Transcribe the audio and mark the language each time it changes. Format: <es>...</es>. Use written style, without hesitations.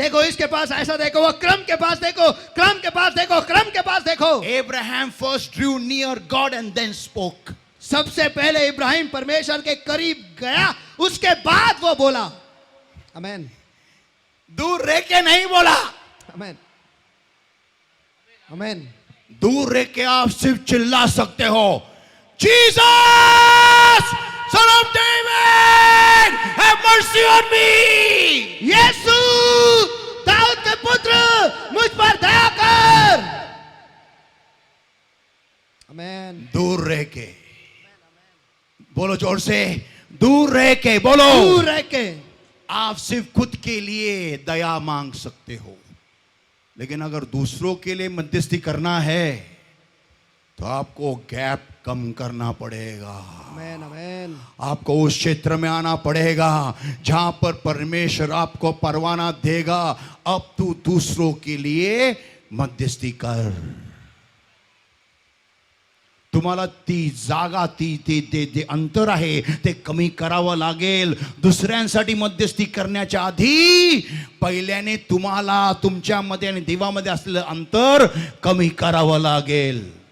<hi>देखो इसके पास ऐसा देखो, वो क्रम के पास देखो, क्रम के पास देखो, क्रम के पास देखो।</hi> <en>Abraham first drew near God and then spoke.</en> <hi>सबसे पहले इब्राहिम परमेश्वर के करीब गया, उसके बाद वो बोला। आमेन, दूर रह के नहीं बोला. आमेन, आमेन। दूर रह के आप सिर्फ चिल्ला सकते हो,</hi> <en>Jesus, Son of David, have mercy on me.</en> <hi>यीशु, दाऊद के पुत्र, मुझ पर दया कर। आमेन। दूर रह के बोलो, जोर से, दूर रह के बोलो। दूर रह के आप सिर्फ खुद के लिए दया मांग सकते हो, लेकिन अगर दूसरों के लिए मध्यस्थी करना है तो आपको गैप कम करना पड़ेगा। आमेन, आमेन। आपको उस क्षेत्र में आना पड़ेगा जहां पर परमेश्वर आपको परवाना देगा, अब तू दूसरों के लिए मध्यस्थी कर.</hi> <mr>तुम्हाला ती जागा, ते अंतर आहे ते कमी करावं लागेल. दुसऱ्यांसाठी मध्यस्थी करण्याच्या आधी पहिल्याने तुम्हाला तुमच्यामध्ये आणि देवामध्ये असलेलं अंतर कमी करावं लागेल.</mr>